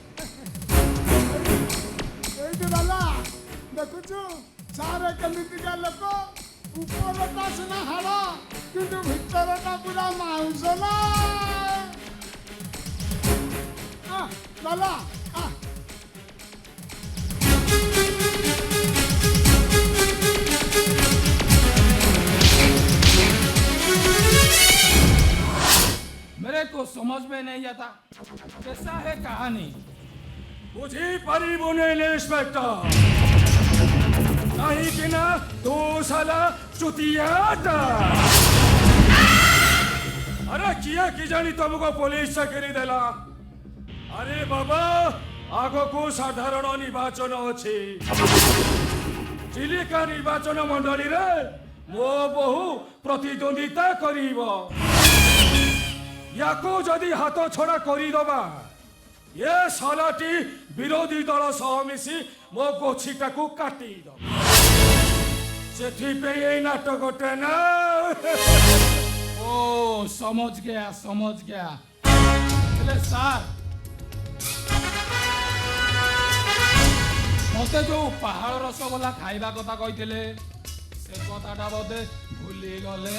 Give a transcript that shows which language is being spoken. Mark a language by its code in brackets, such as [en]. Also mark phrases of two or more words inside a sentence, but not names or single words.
[or] ଏଇଠି ବାଲା ଦେଖୁଛୁ ସାରେ କେମିତିକା ଲୋକ ଉପରଟା ସିନା ହାଡ଼ କିନ୍ତୁ ଭିତରଟା ପୁରା ମାଉଁସ ନା ବାଲା [hi] मेरे को समझ में नहीं आता कैसा है कहानी [or] ବୁଝି ପାରିବୁନି ଇନ୍ସପେକ୍ଟର କାହିଁକି ନା ତୁ ସାଲା ଚୁତିଆଟା ଆରେ କିଏ କି ଜାଣି ତମକୁ ପୋଲିସ ଚାକିରି ଦେଲା ଆରେ ବାବା ଆଗକୁ ସାଧାରଣ ନିର୍ବାଚନ ଅଛି ଚିଲିକା ନିର୍ବାଚନ ମଣ୍ଡଳୀରେ ମୋ ବୋହୁ ପ୍ରତିଦ୍ୱନ୍ଦିତା କରିବ ୟାକୁ ଯଦି ହାତ ଛଡ଼ା କରିଦବା ଏ ସାଲାଟା ବିରୋଧୀ ଦଳ ସହ ମିଶି ମୋ ଗୋଛିଟାକୁ କାଟି ଦବ ସେଥିପାଇଁ ଏ ନାଟକଟା ନା ओ [hi] समझ गया [or] ହେଲେ ସାର ମତେ ଯେ ପାହାଡ଼ ରସଗୋଲା ଖାଇବା କଥା କହିଥିଲେ ସେ କଥାଟା ବୋଧେ ଭୁଲି ଗଲେ